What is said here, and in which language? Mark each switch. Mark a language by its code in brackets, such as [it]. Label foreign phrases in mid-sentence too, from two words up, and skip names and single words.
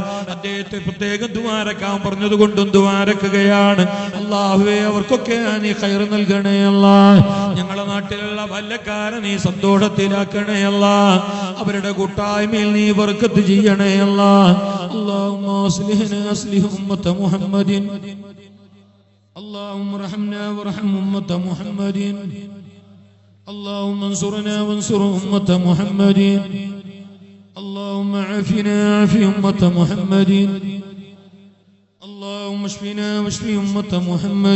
[ml] അദ്ദേഹത്തെ പ്രത്യേകം ദുആരക്കാൻ പറഞ്ഞത് കൊണ്ടും ദുആരക്കുകയാണ്. അല്ലാഹുവേ, അവർക്കൊക്കെ നീ ഖൈർ നൽകണേ അല്ലാ. ഞങ്ങളെ നാട്ടിലുള്ള വല്ലക്കാരെ നീ സന്തോഷത്തിലാക്കണേ അല്ലാ. അവരുടെ കൂട്ടായ്മയിൽ നീ ബർക്കത്ത് ചെയ്യണേ അല്ലാ. [ar] اللهم أصلحنا أصلح أمة محمد. اللهم ارحمنا وارحم أمة محمد. اللهم انصرنا وانصر أمة محمد. اللهم عافنا وعاف أمة محمد. اللهم اشفنا واشف أمة محمد.